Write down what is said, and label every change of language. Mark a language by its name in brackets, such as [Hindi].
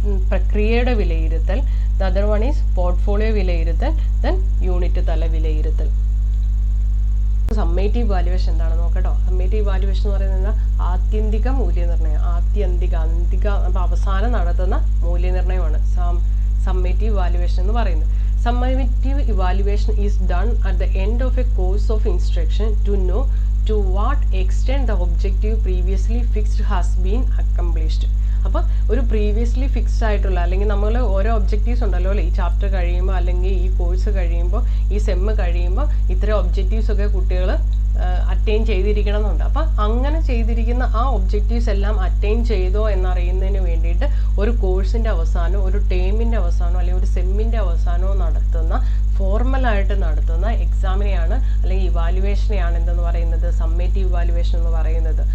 [Malayalam] പ്രക്രിയയുടെ വിലയിരുത്തൽ. [English] the other one is [Malayalam] portfolio വിലയിരുത്തൽ. ദെൻ യൂണിറ്റ് തല വിലയിരുത്തൽ. സമ്മേറ്റീവ് വാല്യുവേഷൻ എന്താണെന്ന് നോക്കട്ടോ. സമ്മേറ്റീവ് വാല്യുവേഷൻ എന്ന് പറയുന്നത് ആത്യന്തിക മൂല്യനിർണ്ണയം. അന്തിക അവസാനം നടത്തുന്ന മൂല്യനിർണ്ണയമാണ് സമ്മേറ്റീവ് വാല്യുവേഷൻ എന്ന് പറയുന്നത്. [English] Summative evaluation is done at the end of a course of instruction to know to what extent the objective previously fixed has been accomplished. [Malayalam] അപ്പോൾ ഒരു പ്രീവിയസ്ലി ഫിക്സ്ഡ് ആയിട്ടുള്ള, അല്ലെങ്കിൽ നമ്മൾ ഓരോ ഒബ്ജക്റ്റീവ്സ് ഉണ്ടല്ലോ അല്ലേ, ഈ ചാപ്റ്റർ കഴിയുമ്പോൾ അല്ലെങ്കിൽ ഈ കോഴ്സ് കഴിയുമ്പോൾ ഈ സെമ്മ് കഴിയുമ്പോൾ ഇത്തരം ഒബ്ജക്റ്റീവ്സ് ഒക്കെ കുട്ടികൾ അറ്റൈൻ ചെയ്തിരിക്കണം എന്നുണ്ട്. അപ്പം അങ്ങനെ ചെയ്തിരിക്കുന്ന ആ ഒബ്ജക്റ്റീവ്സ് എല്ലാം അറ്റൈൻ ചെയ്തോ എന്നറിയുന്നതിന് വേണ്ടിയിട്ട് ഒരു കോഴ്സിൻ്റെ അവസാനം, ഒരു ടേമിൻ്റെ അവസാനം അല്ലെങ്കിൽ ഒരു സെമ്മിൻ്റെ അവസാനമോ നടത്തുന്ന ഫോർമലായിട്ട് നടത്തുന്ന എക്സാമിനെയാണ് അല്ലെങ്കിൽ ഇവാലുവേഷനെയാണ് എന്തെന്ന് പറയുന്നത്, സമ്മേറ്റീവ് ഇവാലുവേഷൻ എന്ന് പറയുന്നത്.